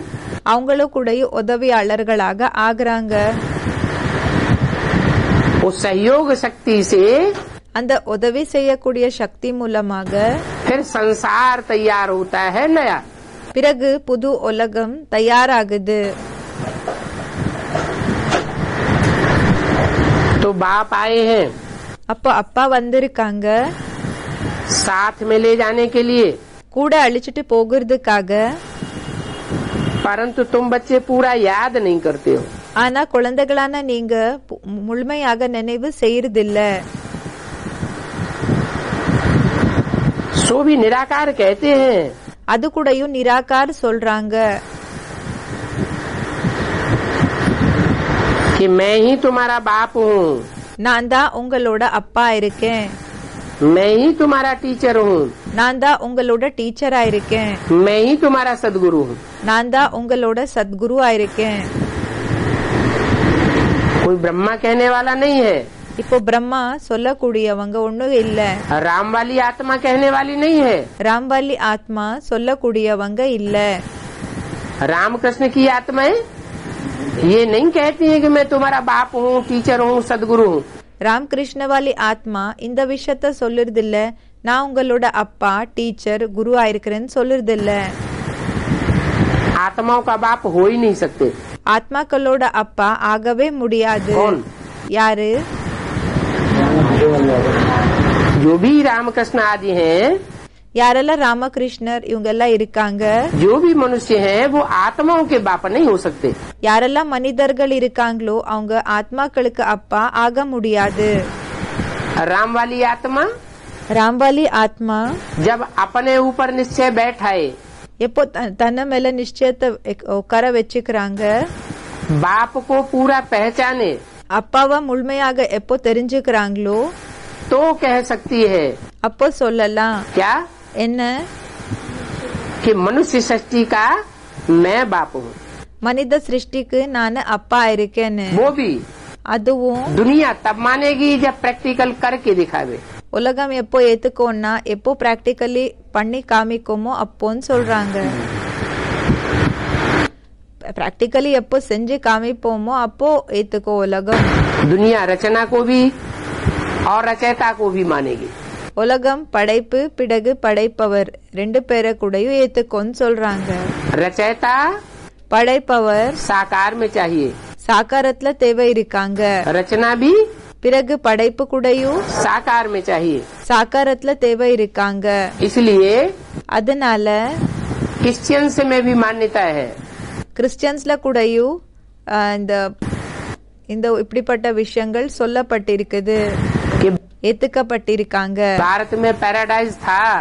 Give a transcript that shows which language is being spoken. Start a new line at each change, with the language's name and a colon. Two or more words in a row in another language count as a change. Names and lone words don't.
Tamil: அவங்களும் கூட உதவியாளர்களாக ஆகுறாங்க।
Hindi: उस सहयोग शक्ति से
Tamil: அந்த உதவி செய்யக்கூடிய சக்தி மூலமாக
Hindi: फिर संसार तैयार होता है नया।
Tamil: பிறகு புது உலகம் தயாராகுது।
Hindi: तो बाप आए हैं
Tamil: அப்போ அப்பா வந்திருக்காங்க
Hindi: साथ में ले जाने के लिए,
Tamil: கூட அழிச்சிட்டு போகிறதுக்காக।
Hindi: परंतु तुम बच्चे पूरा याद नहीं करते हो।
Tamil: ஆனா குழந்தைகளான நீங்க முழுமையாக நினைவு செய்யறதில்ல।
Hindi: सो भी निराकार कहते हैं।
Tamil: அது கூடயும் நிராகார் சொல்றாங்க
Hindi: कि मैं ही तुम्हारा बाप हूँ,
Tamil: நான் தான் உங்களோட அப்பா இருக்கேன்,
Hindi: मैं ही तुम्हारा टीचर हूँ,
Tamil: நான் தான் உங்களோட டீச்சரா இருக்கேன்,
Hindi: मैं ही तुम्हारा सदगुरु हूँ।
Tamil: நான் தான் உங்களோட சத்குருவா இருக்கேன்।
Hindi: कोई ब्रह्मा कहने वाला नहीं है,
Tamil: இப்போ பிரம்மா சொல்லக்கூடியவங்க ஒண்ணும் இல்ல।
Hindi: राम वाली आत्मा कहने वाली नहीं है,
Tamil: ராம்வாலி ஆத்மா சொல்லக்கூடியவங்க இல்ல।
Hindi: रामकृष्ण की आत्माएं ये नहीं कहती है कि मैं तुम्हारा बाप हूँ, टीचर हूँ, सदगुरु हूँ।
Tamil: ராமகிருஷ்ணவாலி ஆத்மா இந்த விஷயத்த சொல்லுறது இல்ல, நான் உங்களோட அப்பா டீச்சர் குருவா இருக்கிறேன்னு சொல்லுறது இல்ல।
Hindi: आत्माओं का बाप हो ही नहीं सकते।
Tamil: ஆத்மாக்களோட அப்பா ஆகவே முடியாது।
Hindi: कौन?
Tamil: யாரு?
Hindi: जो भी रामकृष्ण आदि हैं,
Tamil: யாரெல்லாம் ராமகிருஷ்ணர் இவங்க எல்லாம் இருக்காங்க,
Hindi: जो भी मनुष्य हैं, वो आत्माओं के बाप नहीं हो सकते।
Tamil: யாரெல்லாம் மனிதர்கள் இருக்காங்களோ அவங்க ஆத்மாக்களுக்கு அப்பா ஆக முடியாது।
Hindi: राम वाली आत्मा
Tamil: ராம்வாலி ஆத்மா
Hindi: जब अपने ऊपर निश्चय बैठाए,
Tamil: எப்போ தன்ன மேல நிச்சயத்தை உட்கார வச்சுக்கிறாங்க,
Hindi: बाप को पूरा पहचाने,
Tamil: அப்பாவை முழுமையாக எப்போ தெரிஞ்சுக்கிறாங்களோ
Hindi: तो कह सकती है
Tamil: அப்போ சொல்லலாம்
Hindi: क्या
Tamil: என்ன,
Hindi: कि मनुष्य सृष्टि का मैं बाप हूँ।
Tamil: மனித சிருஷ்டிக்கு நான் அப்பா இருக்கேன்னு।
Hindi: वो भी
Tamil: அதுவும்
Hindi: दुनिया तब मानेगी जब प्रैक्टिकल करके दिखावे।
Tamil: உலகம் எப்போ ஏத்துக்கோன்னா எப்போ பிராக்டிக்கலி பண்ணி காமிக்குமோ அப்போன்னு சொல்றாங்க। பிராக்டிக்கலி எப்போ செஞ்சு காமிப்போமோ அப்போ ஏத்துக்கோ உலகம்।
Hindi: दुनिया रचना को भी और रचयिता को भी मानेगी।
Tamil: உலகம் படைப்பு பிறகு படைப்பவர் ரெண்டு பேரை கூடயும் ஏத்துக்கோன்னு சொல்றாங்க।
Hindi: रचयिता
Tamil: படைப்பவர்
Hindi: साकार में चाहिए,
Tamil: சாக்காரத்துல தேவை இருக்காங்க,
Hindi: रचना भी
Tamil: பிறகு படைப்பு கூடயும்
Hindi: साकार में चाहिए।
Tamil: சாக்காரத்துல தேவை இருக்காங்க।
Hindi: इसलिए
Tamil: அதனால
Hindi: क्रिश्चियंस में भी मान्यता है,
Tamil: கிறிஸ்டியன்ஸ்ல கூடயும் இந்த இந்த இப்படிப்பட்ட விஷயங்கள் சொல்லப்பட்டிருக்குது,
Hindi: कि
Tamil: ஏத்துக்கப்பட்டிருக்காங்க।
Hindi: भारत में पैराडाइज था,